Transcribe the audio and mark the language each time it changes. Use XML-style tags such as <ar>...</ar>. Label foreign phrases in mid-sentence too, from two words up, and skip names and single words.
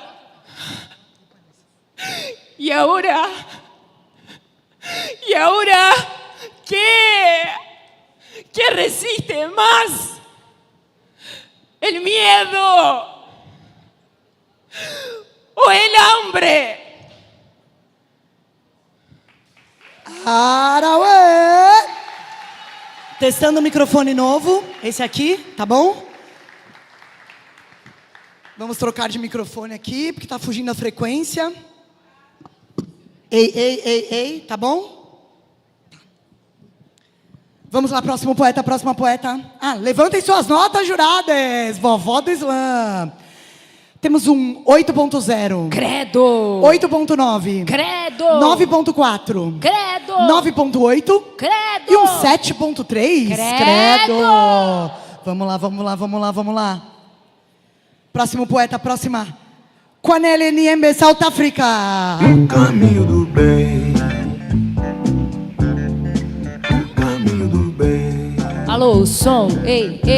<es>Y ahora, ¿qué? ¿Qué resiste más? ¿El miedo o el hambre? Araúe.</es> <pt>Testando o microfone novo, esse aqui, tá bom? Vamos trocar de microfone aqui, porque tá fugindo a frequência. Ei, tá bom? Vamos lá, próximo poeta, próxima poeta. Levantem suas notas, juradas. Vovó do Islã. Temos um 8.0. Credo. 8.9. Credo. 9.4. Credo. 9.8. Credo. E um 7.3. Credo. Vamos lá. Próximo poeta, próxima. Kwanele Niembe, South Africa. O caminho do bem. Alô, som. Ei.</pt>